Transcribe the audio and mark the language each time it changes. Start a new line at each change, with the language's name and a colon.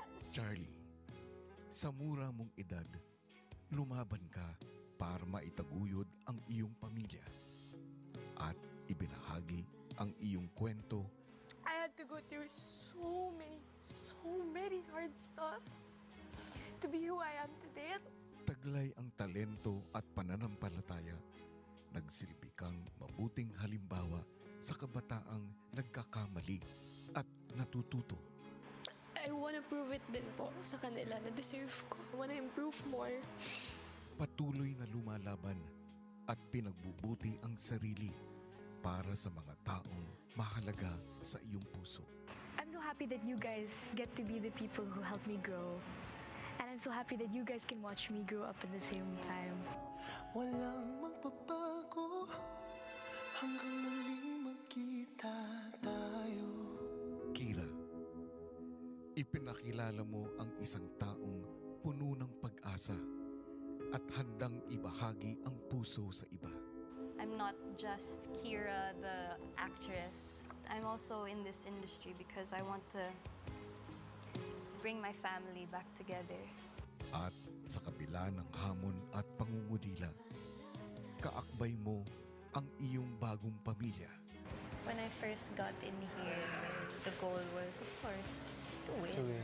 Filipino: Charlie, sa mura mong edad, lumaban ka para maitaguyod ang iyong pamilya at ibinahagi ang iyong kwento.
English: I had to go through so many hard stuff to be who I am today.
Filipino: Taglay ang talento at pananampalataya. Nagsilbi kang mabuting halimbawa sa kabataang nagkakamali at natututo.
English: I want to prove it
Filipino: din po sa kanila na
English: deserve ko. I want to improve more.
Filipino: Patuloy na lumalaban at pinagbubuti ang sarili para sa mga taong mahalaga sa iyong puso.
English: I'm so happy that you guys get to be the people who help me grow. And I'm so happy that you guys can watch me grow up at the same time.
Filipino: Walang magbabago hanggang muling magkita tayo. Kira, ipinakilala mo ang isang taong puno ng pag-asa at handang ibahagi ang puso sa iba.
English: I'm not just Kira, the actress. I'm also in this industry because I want to bring my family back together.
Filipino: At sa kabila ng hamon at pangungulila, kaakbay mo ang iyong bagong pamilya.
English: When I first got in here, the goal was, of course, to win.